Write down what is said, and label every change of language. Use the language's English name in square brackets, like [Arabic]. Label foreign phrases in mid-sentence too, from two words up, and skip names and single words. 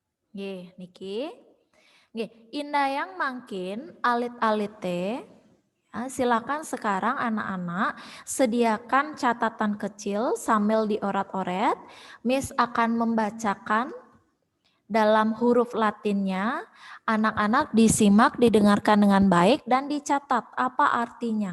[Balinese] Nggih, niki. [Indonesian] Nggih, indah yang makin alit-alit teh. Silakan sekarang anak-anak sediakan catatan kecil sambil dioret-oret. Miss akan membacakan dalam huruf Latinnya. Anak-anak disimak, didengarkan dengan baik dan dicatat apa artinya.